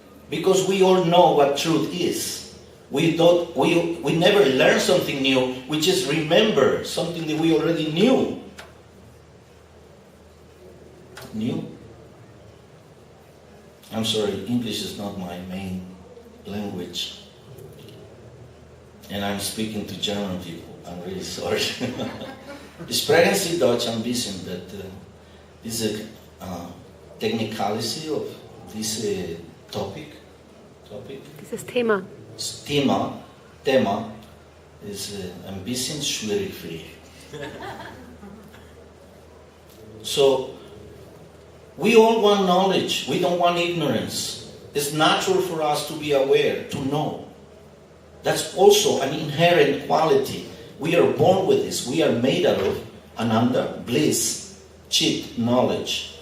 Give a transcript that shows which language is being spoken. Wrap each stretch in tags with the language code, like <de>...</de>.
<en>Because we all know what truth is. We never learn something new, we just remember something that we already knew. I'm sorry, English is not my main language. And I'm speaking to German people. I'm really sorry.</en> <de>Sprechen Sie Deutsch ein bisschen, but diese</de> <en>technicality of this topic.</en> <de>Dieses Thema. Das Thema ist ein bisschen schwierig für dich.</de> <en>So, we all want knowledge. We don't want ignorance. It's natural for us to be aware, to know. That's also an inherent quality. We are born with this. We are made out of Ananda, bliss, chit, knowledge.</en>